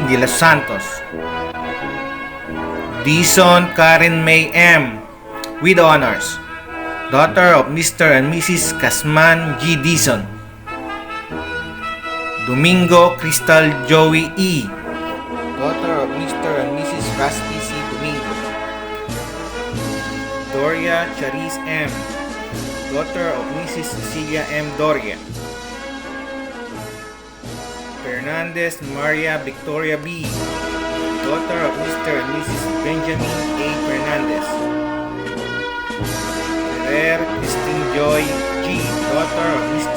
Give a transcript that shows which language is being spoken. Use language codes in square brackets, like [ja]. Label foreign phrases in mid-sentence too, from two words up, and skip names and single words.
[en] De Los Santos. Dison Karen May M. with honors, daughter of Mr. and Mrs. Casman G. Dison. Domingo Crystal Joey E., daughter of Mr. and Mrs. Raspi C. Domingo. Doria Charis M., daughter of Mrs. Cecilia M. Doria. Fernandez Maria Victoria B., daughter of Mr. and Mrs. Benjamin A. Fernandez. Ferrer Christine Joy G., daughter of Mr.